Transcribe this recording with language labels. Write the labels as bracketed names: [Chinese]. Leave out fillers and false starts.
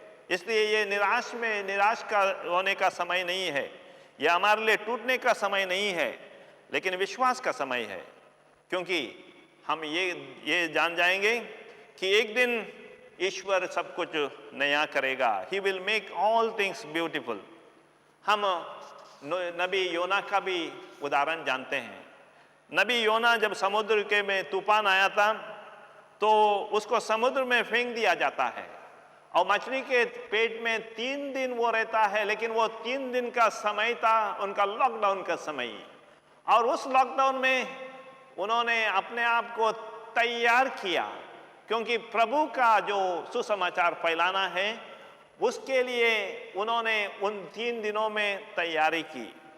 [Hindi] इसलिए ये निराश का होने का समय नहीं है, यह हमारे लिए टूटने का समय नहीं है, लेकिन विश्वास का समय है, क्योंकि हम ये जान जाएंगे कि एक दिन ईश्वर सब कुछ नया करेगा। [English] He will make all things beautiful। [Hindi] हम नबी योना का भी उदाहरण जानते हैं। नबी योना जब समुद्र के में तूफान आया था तो उसको समुद्र में फेंक दिया जाता है और मछली के पेट में 3 दिन वो रहता है, लेकिन वो 3 दिन का समय था उनका लॉकडाउन का समय, और उस लॉकडाउन में उन्होंने अपने आप को तैयार किया, क्योंकि प्रभु का जो सुसमाचार फैलाना है उसके लिए उन्होंने उन 3 दिनों में तैयारी की।